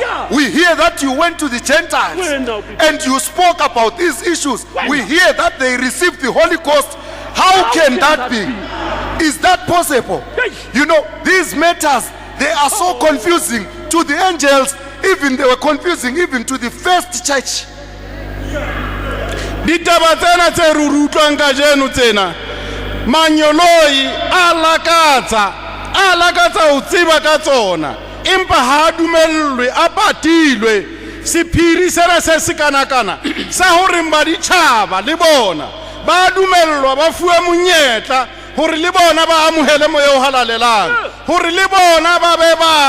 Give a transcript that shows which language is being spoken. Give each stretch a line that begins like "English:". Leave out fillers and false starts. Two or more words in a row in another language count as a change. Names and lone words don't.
English: We hear that you went to the Gentiles and you spoke about these issues. We hear that they received the Holy Ghost. How can that be? Is that possible? You know, these matters, they are so confusing to the angels. Even they were confusing even to the first church.
Southern Sotho: ditaba tsena tse re utlwang ka jeno tsena manyoloyi a lakatsa ho tseba ka tsona empa ha dumellwe a patilwe sephiri sena se sekanakana sa hore baditjhaba le bona ba dumellwa ba fuwe monyetla hore le bona ba amohele moya o halalelang hore le bona ba be